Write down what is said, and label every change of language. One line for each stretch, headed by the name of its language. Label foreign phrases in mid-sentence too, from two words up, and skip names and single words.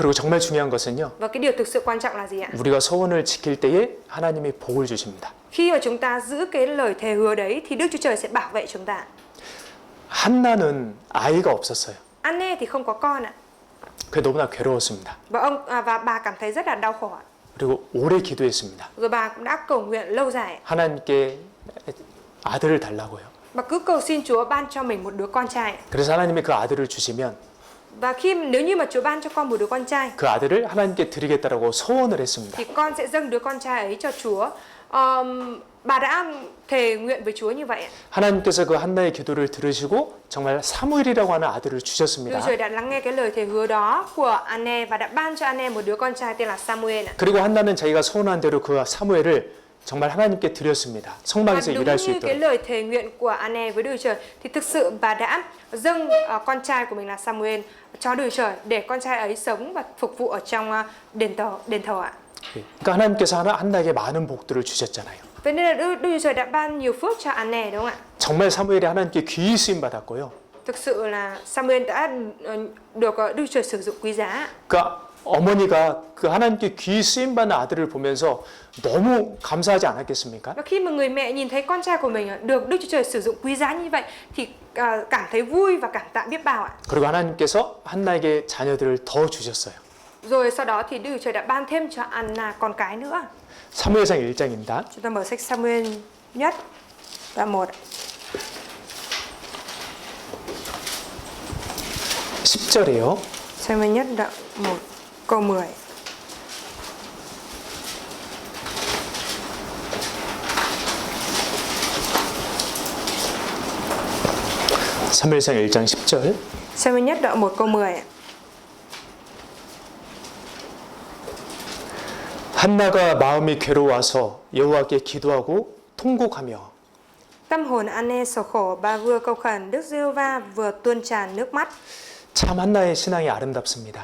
Korean: 그리고 정말 중요한 것은요.
Vietnamese: Và cái điều thực sự quan trọng là gì ạ?
Korean: 우리가 서원을 지킬 때에 하나님이 복을 주십니다.
Vietnamese: Khi mà chúng ta giữ cái lời thề hứa đấy thì Đức Chúa Trời sẽ bảo vệ chúng ta.
Korean: 한나는 아이가 없었어요.
Vietnamese: Anne thì không có con ạ.
Korean: 그게 너무나 괴로웠습니다.
Vietnamese: Và bà cảm thấy rất là đau khổ ạ.
Korean: 그리고 오래 기도했습니다.
Vietnamese: Rồi bà cũng đã cầu nguyện lâu dài.
Korean: 하나님께 아들을 달라고요.
Vietnamese: Bà cứ cầu xin Chúa ban cho mình một đứa con trai.
Korean: 그래서 하나님이 그 아들을 주시면
Vietnamese: Và nếu như mà Chúa ban cho con một đứa con trai
Korean: 그 아들을 하나님께 드리겠다라고 소원을 했습니다.
Vietnamese: thì con sẽ dâng đứa con trai ấy cho Chúa. Bà đã thề nguyện với Chúa như vậy.
Korean: 하나님께서 그 한나의 기도를 들으시고 정말 사무엘이라고 하는 아들을
Vietnamese: Đức
Korean: 주셨습니다.
Vietnamese: Trời đã lắng nghe cái lời thề hứa đó của Anne và đã ban cho Anne một đứa con trai tên là Samuel.
Korean: 그리고 한나는 자기가 소원한 대로 그 사무엘을 정말 하나님께 드렸습니다.
Vietnamese: Và
Korean: 성막에서
Vietnamese: đúng
Korean: 일할 수
Vietnamese: như cái
Korean: 있도록.
Vietnamese: lời thề nguyện của Anne với Đức Trời thì thực sự bà đã dâng con trai của mình là Samuel cho Đức Trời để con trai ấy sống và phục vụ ở trong đền thờ ạ.
Korean: 그러니까 하나님께서 한나에게 많은 복들을 주셨잖아요.
Vietnamese: Vậy nên là Đức Chúa Trời đã ban nhiều phước cho Anne đúng không ạ?
Korean: 정말 사무엘이 하나님께 귀히 쓰임 받았고요.
Vietnamese: Thực sự là Samuel đã được Đức Chúa Trời sử dụng quý giá.
Korean: 그러니까 어머니가 그 하나님께 귀히 쓰임 받는 아들을 보면서 너무 감사하지 않았겠습니까?
Vietnamese: Và khi mà người mẹ nhìn thấy con trai của mình được Đức Chúa Trời sử dụng quý giá như vậy thì cảm thấy vui và cảm tạ biết bao ạ.
Korean: 그리고 하나님께서 한나에게 자녀들을 더 주셨어요.
Vietnamese: Rồi sau đó thì Đức Chúa Trời đã ban thêm cho Anna con cái nữa.
Korean: 사무엘상 1장입니다.
Vietnamese: Chúng ta mở sách Samuel nhất đoạn 1.
Korean: 10절이에요.
Vietnamese: Samuel nhất đoạn 1 câu 10.
Korean: 사무엘상 1장 10절.
Vietnamese: Samuel nhất đoạn 1 câu 10.
Korean: 한나가 마음이 괴로워서 여호와께 기도하고 통곡하며
Vietnamese: Tâm hồn Anne sầu khổ, bà vừa cầu khẩn Đức Giê-hô-va vừa tuôn tràn nước mắt.
Korean: 참 한나의 신앙이 아름답습니다.